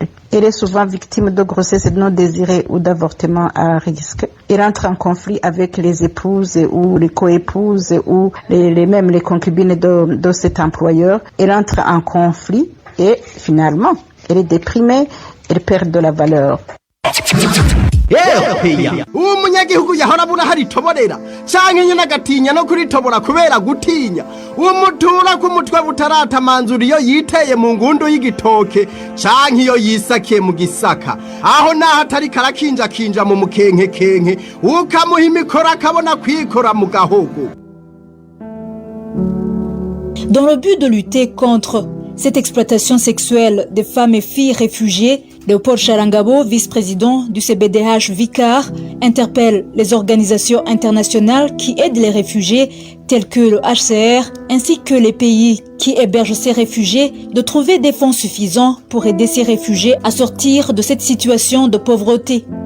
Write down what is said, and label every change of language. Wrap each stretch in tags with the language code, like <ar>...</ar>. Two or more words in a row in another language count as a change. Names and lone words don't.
<fr>Elle est souvent victime de grossesse non désirée ou d'avortement à risque. Elle entre en conflit avec les épouses ou les coépouses ou même les concubines de cet employeur. Elle entre en conflit et finalement, elle est déprimée, elle perd de la valeur.</fr> <rn>uwo munyagihugu yahora abura hari toborera canke nyene agatinya no kuritobora kubera gutinya uwo mutura ku mutwe butaratamanzura iyo yiteye mu ngundu y'igitoke canke iyo yisakiye mu gisaka aho naho atari karakinjakinja mu mukenkekenke ukamuha imikoro akabona kwikora mu gahogo.</rn> <fr>Dans le but de lutter contre cette exploitation sexuelle des femmes et filles réfugiées, Léopold Charangabo, vice-président du CBDH Vicar, interpelle les organisations internationales qui aident les réfugiés, tels que le HCR, ainsi que les pays qui hébergent ces réfugiés, de trouver des fonds suffisants pour aider ces réfugiés à sortir de cette situation de pauvreté.</fr>